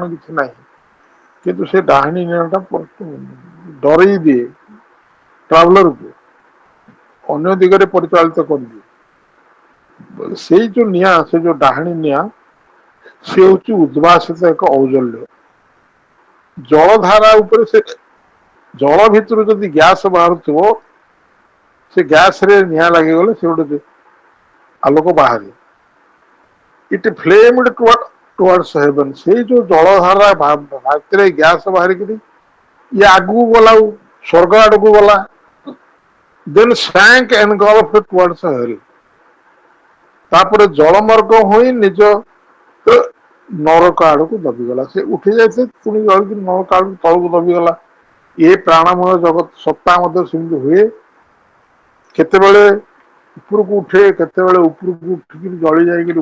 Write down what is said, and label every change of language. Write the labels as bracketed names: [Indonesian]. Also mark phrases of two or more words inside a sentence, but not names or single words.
[Odia] କିଛି ନାହିଁ କିନ୍ତୁ ସେ ଡାହାଣୀ ନିଆଁଟା ଡରେଇ ଦିଏ ଟ୍ରାଭେଲରକୁ ଅନ୍ୟ ଦିଗରେ ପରିଚାଳିତ କରିଦିଏ ସେଇ ଯୋଉ ନିଆଁ ସେ ଯୋଉ ଡାହାଣୀ ନିଆଁ ସେ ହଉଛି ଉଦ୍ଭାସିତ ଏକ ଔଜ୍ଜଲ୍ୟ ଜଳଧାରା ଉପରେ ସେ ଜଳ ଭିତରୁ ଯଦି ଗ୍ୟାସ ବାହାରୁଥିବ ସେ ଗ୍ୟାସ ରେ ନିଆଁ ଲାଗିଗଲେ ସେ ଗୋଟେ ଆଲୋକ ବାହାରେ [English] it flamed towards heaven [Odia] ସେଇ ଯୋଉ ଜଳଧାରା ଭିତରେ ଗ୍ୟାସ ବାହାରିକିରି ଇଏ ଆଗକୁ ଗଲା ସ୍ୱର୍ଗ ଆଡକୁ ଗଲା [English] then sank engulfed towards hell [Odia] ତାପରେ ଜଳମାର୍ଗ ହୋଇ ନିଜ ନରକ ଆଡକୁ ଦବିଗଲା ସେ ଉଠି ଯାଇଥିଲେ ପୁଣି ରହିକି ନରକ ଆଡକୁ ତଳକୁ ଦବିଗଲା ଏ ପ୍ରାଣମୟ ଜଗତ ସତ୍ତା ମଧ୍ୟ ସେମିତି ହୁଏ କେତେବେଳେ ଉପରକୁ ଉଠେ କେତେବେଳେ ଉପରକୁ ଉଠିକି ଜଳି ଯାଇକିରି